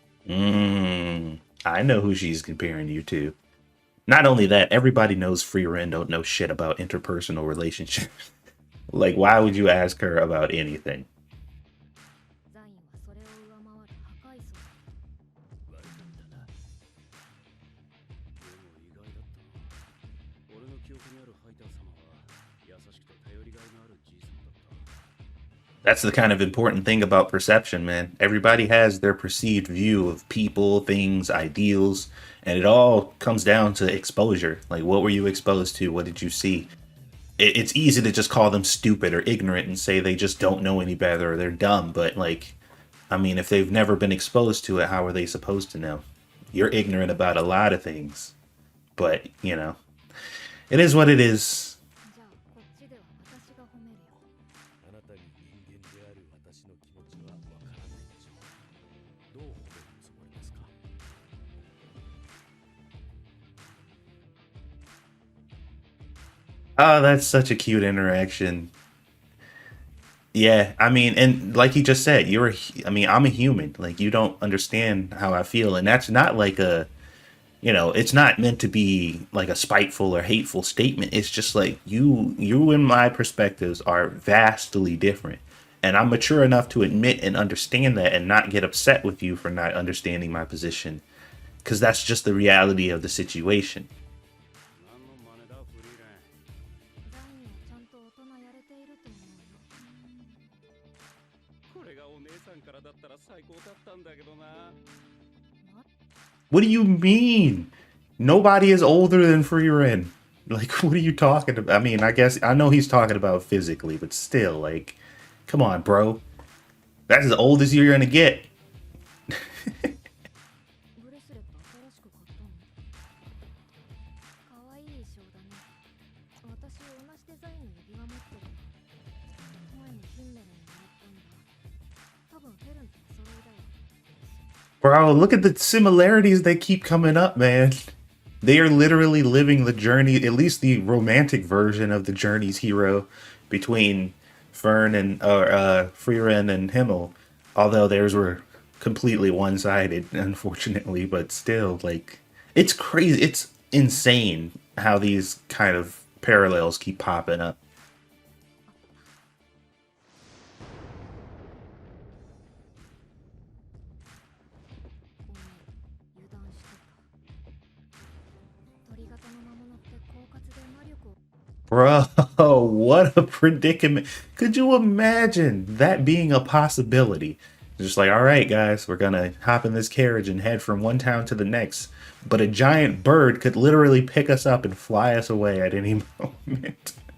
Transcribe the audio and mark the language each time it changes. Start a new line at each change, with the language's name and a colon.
English: I know who she's comparing you to. Not only that, everybody knows Frieren don't know shit about interpersonal relationships. Like, why would you ask her about anything?
Japanese: ザインはそれを上回る破壊層だ。悪かったな。でも意外だったな。俺の記憶にあるハイター様は優しくて頼りがいのあるじいさまだった。
English: That's the kind of important thing about perception, man. Everybody has their perceived view of people, things, ideals, and it all comes down to exposure. Like, what were you exposed to? What did you see? It's easy to just call them stupid or ignorant and say they just don't know any better or they're dumb. But, like, I mean, if they've never been exposed to it, how are they supposed to know? You're ignorant about a lot of things. But, you know, it is what it is.
Japanese: じゃあこっちでは私が褒めるよ。あなたに人間である私の気持ちはわからないでしょう。どう褒めるつもりですか？
English: Oh, that's such a cute interaction. Yeah, I mean, and like he just said, I mean, I'm a human. Like, you don't understand how I feel. And that's not like it's not meant to be like a spiteful or hateful statement. It's just like you and my perspectives are vastly different. And I'm mature enough to admit and understand that and not get upset with you for not understanding my position. Because that's just the reality of the situation.
Japanese: 何の真似だフリーレン。ザインはちゃんと大人やれていると思うよ。これがお姉さんからだったら最高だったんだけどな。
English: What do you mean? Nobody is older than Frieren. Like, what are you talking about? I mean, I guess I know he's talking about physically, but still, like, come on, bro. That's as old as you're gonna get.
Japanese: ブレスレット新しく買ったの？かわいい衣装だね。私同じデザインの指輪持ってるの。前にヒンメルにもらったんだ。多分フェルンとお揃いだよ。
English: Bro, look at the similarities that keep coming up, man. They are literally living the journey, at least the romantic version of the journey's hero between Fern and Frieren and Himmel. Although theirs were completely one-sided, unfortunately, but still, like, it's crazy. It's insane how these kind of parallels keep popping up.
Japanese: ごめん、油断してた。鳥型の魔物って狡猾で魔力を。
English: Bro, what a predicament. Could you imagine that being a possibility? Just like, all right, guys, we're gonna hop in this carriage and head from one town to the next. But a giant bird could literally pick us up and fly us away at any moment.